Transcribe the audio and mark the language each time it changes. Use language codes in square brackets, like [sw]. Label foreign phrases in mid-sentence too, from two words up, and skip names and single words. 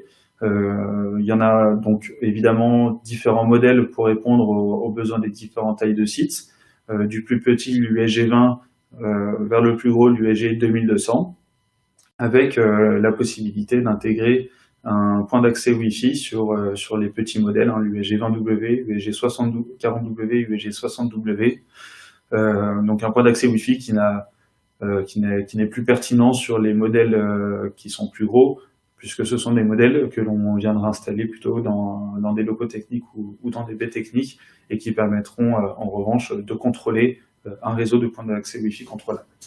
[fr] Il y en a donc évidemment différents modèles pour répondre aux besoins des différentes tailles de sites, du plus petit l'USG 20 vers le plus gros l'USG 2200, avec la possibilité d'intégrer un point d'accès Wi-Fi sur les petits modèles, hein, l'USG 20W, USG 40W, USG 60W. Donc un point d'accès Wi-Fi qui n'est plus pertinent sur les modèles qui sont plus gros, puisque ce sont des modèles que l'on viendra installer plutôt dans des locaux techniques ou dans des baies techniques et qui permettront en revanche de contrôler un réseau de points d'accès Wi-Fi contrôlable.